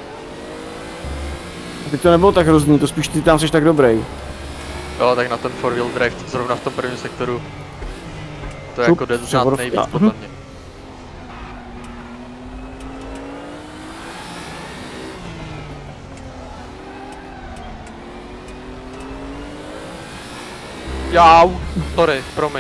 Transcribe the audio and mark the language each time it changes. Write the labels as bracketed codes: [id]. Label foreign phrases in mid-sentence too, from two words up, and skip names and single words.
[cs] Teď to nebylo tak hrozný, to spíš ty tam jsi tak dobrý. Jo, tak na ten [en] four wheel drive, [cs] zrovna v tom prvním sektoru. To je Šup, jako jde znát převodovka. nejvíc podle mě. Jau, sorry, promiň.